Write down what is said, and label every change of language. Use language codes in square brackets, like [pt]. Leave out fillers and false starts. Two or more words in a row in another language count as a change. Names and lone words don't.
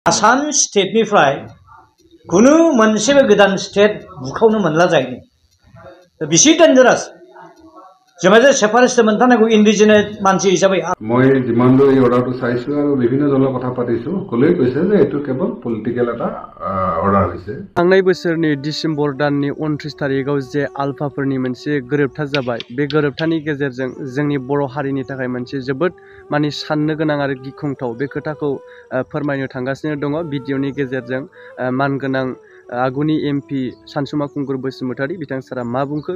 [brx] आसाम स्टेटनिफ्राय कुनु मोनसेबो गोदान स्टेट बुखावनो मोनला जाहैदों बेसे डेन्जारास जों जे सेपारेटिस्ट मोनथारनांगौ इन्डिजिनास मानसि हिसाबै [as] মই যিমান দূৰ এই অৰ্ডাৰটো চাইছো আৰু বিভিন্ন জনৰ কথা পাতিছো কলেই কৈছে যে এটো কেৱল পলিটিক্যাল এটা অৰ্ডাৰ হৈছে। [brx] थांनाय बोसोरनि डिसेम्बर दाननि 29 तारिखआव जे आलफाफोरनि मोनसे गोरोबथा जाबाय बे गोरोबथानि गेजेरजों जोंनि बर' हारिनि थाखाय मोनसे जोबोद माने साननो गोनां आरो गिख्रंथाव बे खोथाखौ फोरमायनो थांगासिनो दङ भिडिअनि गेजेरजों मानगोनां आगुनि एमपि सानसुमा खुंगुर बसुमतारी बिथां सारा मा बुंखो